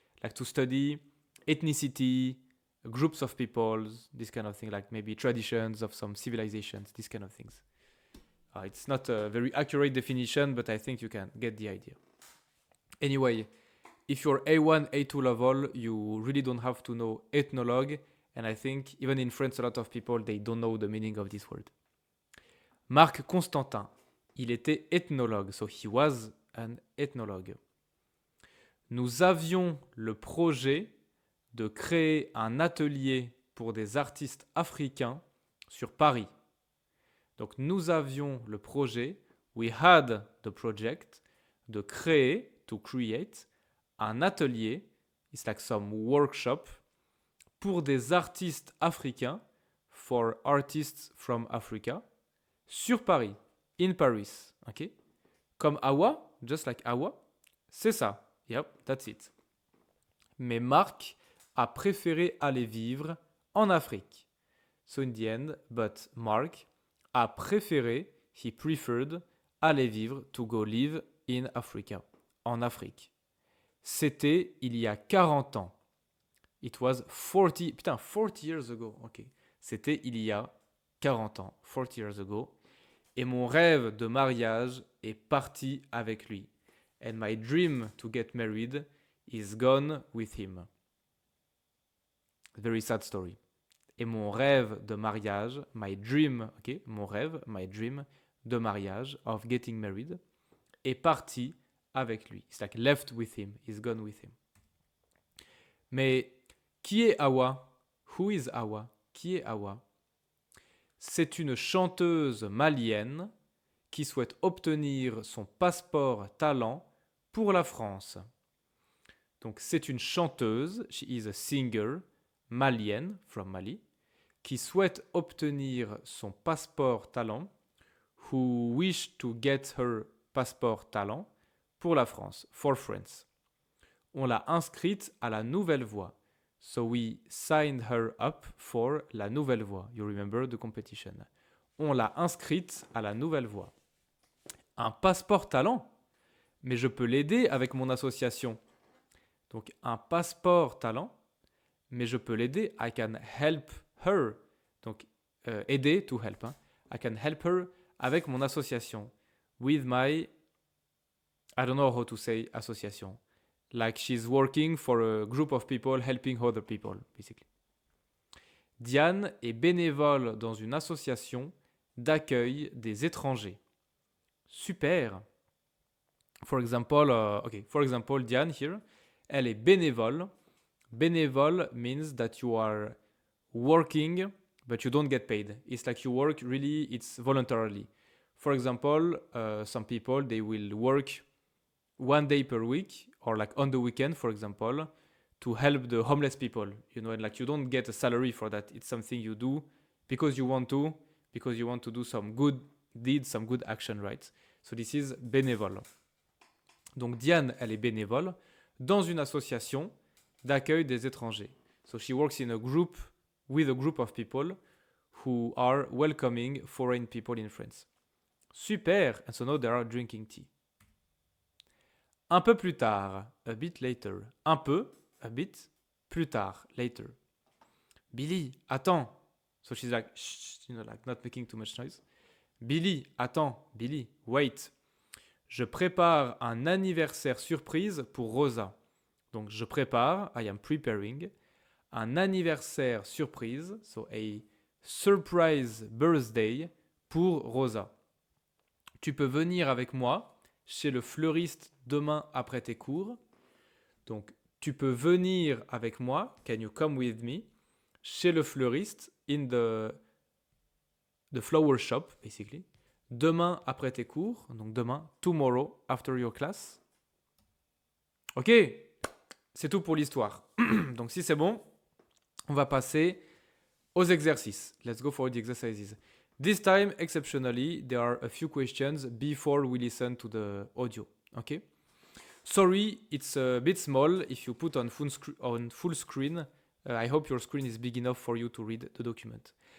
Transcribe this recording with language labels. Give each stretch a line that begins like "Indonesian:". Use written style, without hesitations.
English: Like to study ethnicity, groups of peoples, this kind of thing, like maybe traditions of some civilizations, these kind of things. It's not a very accurate definition, but I think you can get the idea. Anyway, if you're A1, A2 level, you really don't have to know ethnologue. And I think even in France, a lot of people, they don't know the meaning of this word.
French: Marc Constantin, il était ethnologue.
English: So he was an ethnologue.
French: Nous avions le projet de créer un atelier pour des artistes africains sur Paris. Donc nous avions le projet,
English: we had the project,
French: de créer,
English: to create,
French: un atelier,
English: it's like some workshop,
French: pour des artistes africains,
English: for artists from Africa,
French: sur Paris,
English: in Paris, ok? Comme Awa, just like Awa,
French: c'est ça,
English: yep, that's it.
French: Mais Marc a préféré aller vivre en Afrique.
English: So in the end, but Mark
French: a préféré,
English: he preferred,
French: aller vivre,
English: to go live in Africa,
French: en Afrique. C'était il y a 40 ans.
English: It was 40 years ago, ok.
French: C'était il y a 40 ans,
English: 40 years ago.
French: Et mon rêve de mariage est parti avec lui.
English: And my dream to get married is gone with him. Very sad story. Et mon rêve de mariage, my dream, ok, mon rêve, my dream de mariage, of getting married, est parti avec lui. It's like left with him, is gone with him.
French: Mais qui est Awa?
English: Who is Awa?
French: Qui est Awa? C'est une chanteuse malienne qui souhaite obtenir son passeport talent pour la France. Donc c'est une chanteuse,
English: she is a singer,
French: malienne,
English: from Mali,
French: qui souhaite obtenir son passeport talent,
English: who wish to get her passport talent
French: pour la France,
English: for France.
French: On l'a inscrite à la Nouvelle Voix.
English: So we signed her up for la Nouvelle Voix. You remember the competition.
French: On l'a inscrite à la Nouvelle Voix. Un passeport talent? Mais je peux l'aider avec mon association. Donc un passeport talent, mais je peux l'aider.
English: I can help her.
French: Donc aider,
English: to help. Hein. I can help her
French: avec mon association.
English: With my, I don't know how to say association. Like she's working for a group of people helping other people, basically.
French: Diane est bénévole dans une association d'accueil des étrangers.
English: Super. For example, Diane here,
French: elle est bénévole.
English: Bénévole means that you are working, but you don't get paid. It's like you work really, it's voluntarily. For example, some people, they will work 1 day per week, or like on the weekend, for example, to help the homeless people, you know, and like you don't get a salary for that. It's something you do because you want to do some good did some good action, right? So this is bénévole.
French: Donc Diane, elle est bénévole dans une association d'accueil des étrangers.
English: So she works in a group with a group of people who are welcoming foreign people in France. Super! And so now they are drinking tea.
French: Un peu plus tard,
English: a bit later.
French: Un peu,
English: a bit,
French: plus tard,
English: later.
French: Billy, attends.
English: So she's like, shh, you know, like not making too much noise.
French: Billy, attends.
English: Billy, wait.
French: Je prépare un anniversaire surprise pour Rosa. Donc, je prépare,
English: I am preparing,
French: un anniversaire surprise,
English: so a surprise birthday
French: pour Rosa. Tu peux venir avec moi chez le fleuriste demain après tes cours. Donc, tu peux venir avec moi,
English: can you come with me,
French: chez le fleuriste
English: in the flower shop, basically.
French: Demain après tes cours, donc demain,
English: tomorrow after your class.
French: Ok, c'est tout pour l'histoire. Donc si c'est bon, on va passer aux exercices.
English: Let's go for the exercises. This time, exceptionally, there are a few questions before we listen to the audio. Okay? Sorry, it's a bit small. If you put on full screen, I hope your screen is big enough for you to read the document.